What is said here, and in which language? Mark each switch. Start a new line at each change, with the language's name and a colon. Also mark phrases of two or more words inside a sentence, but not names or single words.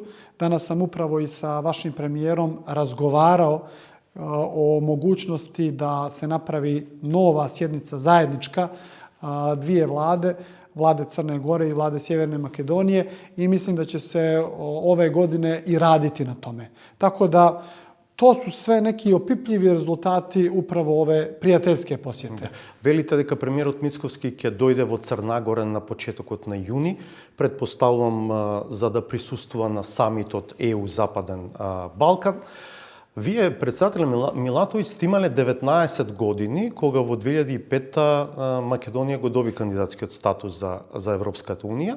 Serbian: Danas sam upravo i sa vašim premijerom razgovarao o mogućnosti da se napravi nova sjednica zajednička dvije vlade, vlade Crne Gore i vlade Sjeverne Makedonije i mislim da će se ove godine i raditi na tome. Tako da to su sve neki opipljivi rezultati upravo ove prijateljske posjete.
Macedonian: Велите дека премиерот Мицковски ќе дојде во Црна Гора на почетокот на јуни, предпоставувам за да присуствува на самитот ЕУ Западен Балкан. Вие, председателе Милатовиќ, сте имале 19 години, кога во 2005 Македонија го доби кандидатскиот статус за Европската Унија.